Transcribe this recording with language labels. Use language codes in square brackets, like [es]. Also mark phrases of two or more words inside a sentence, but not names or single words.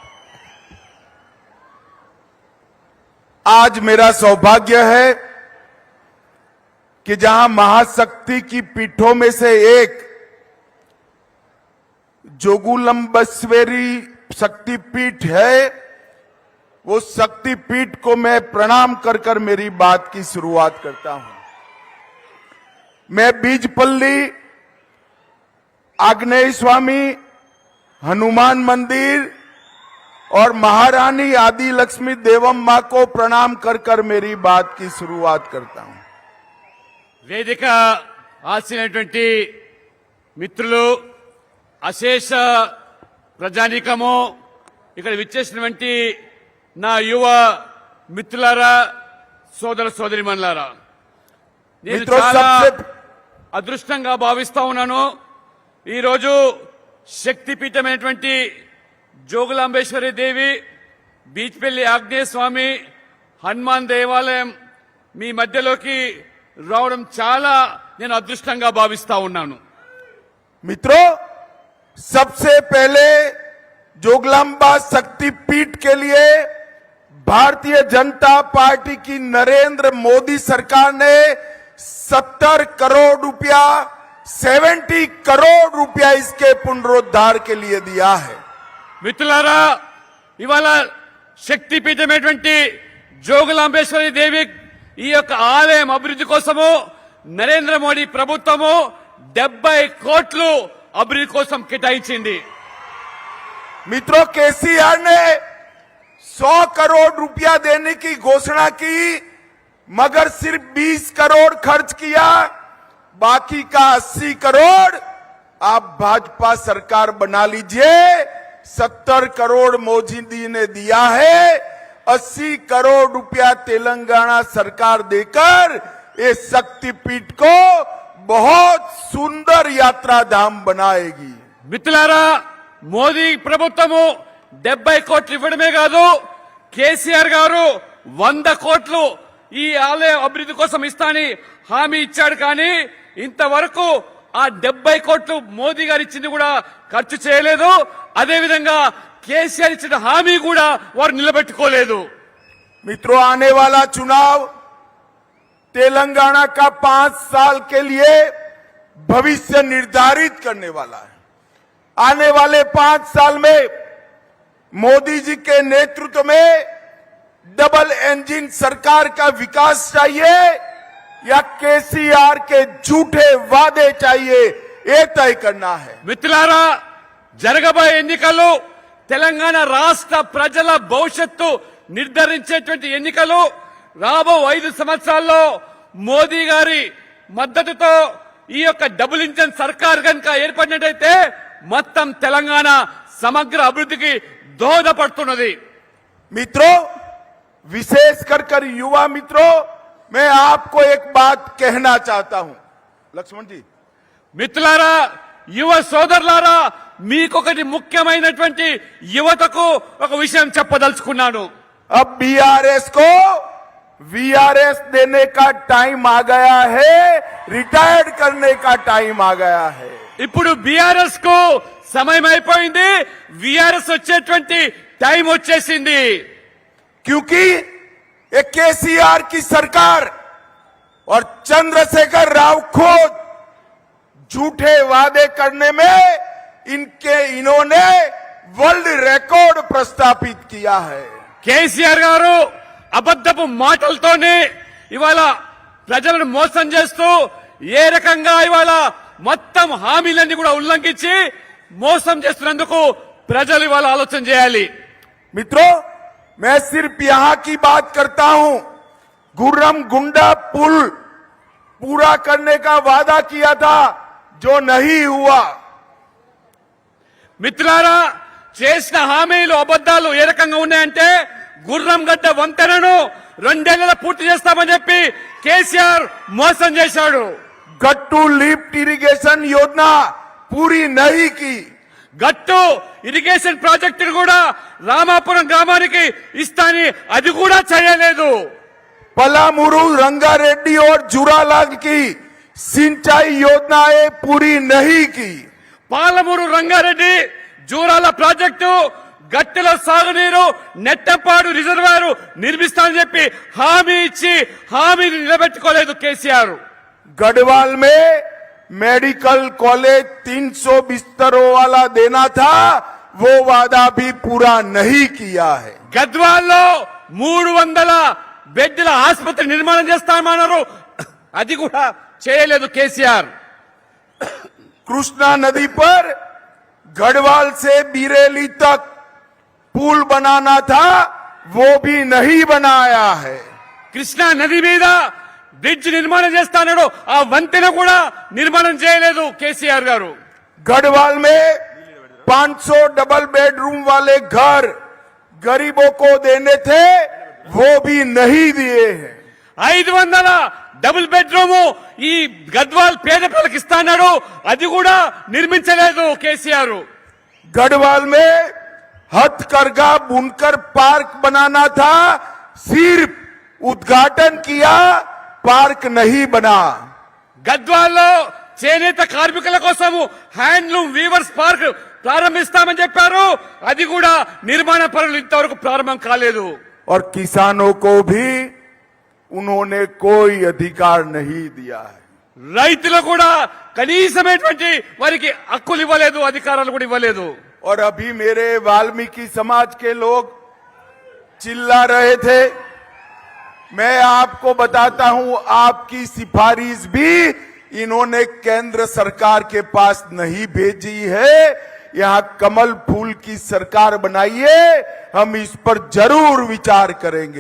[hi] आज मेरा सौभाग्य है कि जहां महाशक्ति की पीठों में से एक जोगुलंबस्वेरी शक्तिपीठ है, वो शक्तिपीठ को मैं प्रणाम कर कर मेरी बात की शुरुआत करता हूं। मैं बीजपल्ली, आग्नेय स्वामी, हनुमान मंदिर और महारानी आदि लक्ष्मी देवम मां को प्रणाम कर कर मेरी बात की शुरुआत करता हूं। [te] వేదిక ఆశినటువంటి మిత్రులు, అశేష ప్రజానీకము, ఇక్కడ విచ్చేసినటువంటి నా యువ మిత్రులారా, సోదర సోదరిమణులారా, నేను చాలా అదృష్టంగా భావిస్తా ఉన్నాను. ఈరోజు శక్తిపీఠమైనటువంటి జోగులాంబేశ్వరి దేవి, బీచ్పల్లి ఆంజనేయ స్వామి, హనుమాన్ దేవాలయం మీ మధ్యలోకి రావడం చాలా నేను అదృష్టంగా భావిస్తా ఉన్నాను. [hi] मित्रों, सबसे पहले जोगलांबा शक्तिपीठ के लिए भारतीय जनता पार्टी की नरेंद्र मोदी सरकार ने 70 करोड़ रुपया, 70 करोड़ रुपया इसके पुनरुद्धार के लिए दिया है। [te] మిత్రులారా, ఇవాళ శక్తిపీఠమైనటువంటి జోగులాంబేశ్వరి దేవి ఈ యొక్క ఆలయం అభివృద్ధి కోసము నరేంద్ర మోడీ ప్రభుత్వము 70 కోట్లు అభివృద్ధి కోసం కేటాయించింది. [hi] मित्रों, केसीआर ने 100 करोड़ रुपया देने की घोषणा की, मगर सिर्फ 20 करोड़ खर्च किया। बाकी का 80 करोड़ आप भाजपा सरकार बना लीजिए। 70 करोड़ मोदी जी ने दिया है, 80 करोड़ रुपया तेलंगाना सरकार देकर इस शक्तिपीठ को बहुत सुंदर यात्रा धाम बनाएगी। [te] మిత్రులారా, మోదీ ప్రభుత్వము 70 కోట్లు ఇవ్వడమే కాదు, కేసీఆర్ గారు 100 కోట్లు ఈ ఆలయ అభివృద్ధి కోసం ఇస్తానని హామీ ఇచ్చాడు. కానీ ఇంతవరకు ఆ 70 కోట్లు మోదీ గారు ఇచ్చింది కూడా ఖర్చు చేయలేదు. అదేవిధంగా కేసీఆర్ ఇచ్చిన హామీ కూడా వారు నిలబెట్టుకోలేదు. [hi] मित्रों, आने वाला चुनाव तेलंगाना का 5 साल के लिए भविष्य निर्धारित करने वाला है। आने वाले 5 साल में मोदी जी के नेतृत्व में [en] double engine [hi] सरकार का विकास चाहिए या केसीआर के झूठे वादे चाहिए, ये तय करना है। [te] మిత్రులారా, జరగబోయే ఎన్నికలు తెలంగాణ రాష్ట్ర ప్రజల భవిష్యత్తు నిర్ధారించేటువంటి ఎన్నికలు. రాబో 5 సంవత్సరాల్లో మోదీ గారి మద్దతుతో ఈ యొక్క [en] double engine [te] సర్కార్ కనుక ఏర్పడినట్టయితే మొత్తం తెలంగాణ సమగ్ర అభివృద్ధికి దోహదపడుతున్నది. [hi] मित्रों, विशेष कर युवा मित्रों, मैं आपको एक बात कहना चाहता हूं। लक्ष्मण जी, [te] మిత్రులారా, యువ సోదరులారా, మీకొకటి ముఖ్యమైనటువంటి యువతకు ఒక విషయం చెప్పదలుచుకున్నాను. [hi] अब बीआरएस को वीआरएस देने का टाइम आ गया है, रिटायर्ड करने का टाइम आ गया है. [te] ఇప్పుడు బీఆర్ఎస్ కు సమయం అయిపోయింది, వీఆర్ఎస్ వచ్చేటువంటి టైం వచ్చేసింది. [hi] क्योंकि ये केसीआर की सरकार और चंद्रशेखर राव खुद झूठे वादे करने में इन्होंने [en] world record [hi] प्रस्थापित किया है. [te] కేసీఆర్ గారు అబద్ధపు మాటలతోనే ఇవాళ ప్రజలను మోసం చేస్తూ ఏ రకంగా ఇవాళ మొత్తం హామీలన్నీ కూడా ఉల్లంఘించి మోసం చేస్తున్నందుకు ప్రజలు ఇవాళ ఆలోచన చేయాలి. [hi] मित्रों, मैं सिर्फ यहां की बात करता हूं. गुर्रम गुंडा पुल पूरा करने का वादा किया था, जो नहीं हुआ. [te] మిత్రులారా, చేసిన హామీలు అబద్దాలు ఏ రకంగా ఉన్నాయంటే గుర్రం గడ్డ వంతెనను 2 ఏళ్లలో పూర్తి చేస్తామని చెప్పి కేసీఆర్ మోసం చేశాడు. [hi] गट्टू [en] lift irrigation [hi] योजना पूरी नहीं की. [te] గట్టు [en] irrigation project [te] కూడా రామాపురం గ్రామానికి ఇస్తాని అది కూడా చేయలేదు. [hi] पलामुरु, रंगारेड्डी और जुरालाल की सिंचाई योजनाएं पूरी नहीं की. [te] పాలమూరు రంగారెడ్డి జూరాల ప్రాజెక్టు గట్టెలో సాగునీరు నెట్టంపాడు రిజర్వాయర్ నిర్మిస్తానని చెప్పి హామీ ఇచ్చి హామీని నిలబెట్టుకోలేదు కేసీఆర్. [hi] गढ़वाल में [en] medical college [hi] 300 बिस्तरों वाला देना था, वो वादा भी पूरा नहीं किया है. [te] గద్వాల్లో 300 బెడ్ల ఆసుపత్రి నిర్మాణం చేస్తామన్నారు, అది కూడా చేయలేదు కేసీఆర్. [hi] कृष्णा नदी पर गढ़वाल से बीरेली तक पुल बनाना था, वो भी नहीं बनाया है. [te] కృష్ణా నది మీద బ్రిడ్జ్ నిర్మాణం చేస్తానన్నాడు, ఆ వంతెన కూడా నిర్మాణం చేయలేదు కేసీఆర్ గారు. [hi] गढ़वाल में 500 [en] double bedroom [hi] वाले घर गरीबों को देने थे, वो भी नहीं दिए हैं. [te] 500 [en] double bedroom [te] ఈ గద్వాల్ పేద ప్రజలకు ఇస్తాన్నాడు, అది కూడా నిర్మించలేదు కేసీఆర్. [hi] गढ़वाल में हथकरघा बुनकर पार्क बनाना था, सिर्फ उद्घाटन किया, पार्क नहीं बना. [te] గద్వాల్లో చేనేత కార్మికుల కోసం [en] handloom weavers park [te] ప్రారంభిస్తామని చెప్పారు, అది కూడా నిర్మాణ పనులు ఇంతవరకు ప్రారంభం కాలేదు. [hi] और किसानों को भी उन्होंने कोई अधिकार नहीं दिया है. రైతులు కూడా కనీసమైనటువంటి వారికి హక్కులు ఇవ్వలేదు, అధికారాలు కూడా ఇవ్వలేదు. और अभी मेरे वाल्मीकि समाज के लोग चिल्ला रहे थे. मैं आपको बताता हूं, आपकी सिफारिश भी इन्होंने केंद्र सरकार के पास नहीं भेजी है. यहां कमल फूल की सरकार बनाइए, हम इस पर जरूर विचार करेंगे.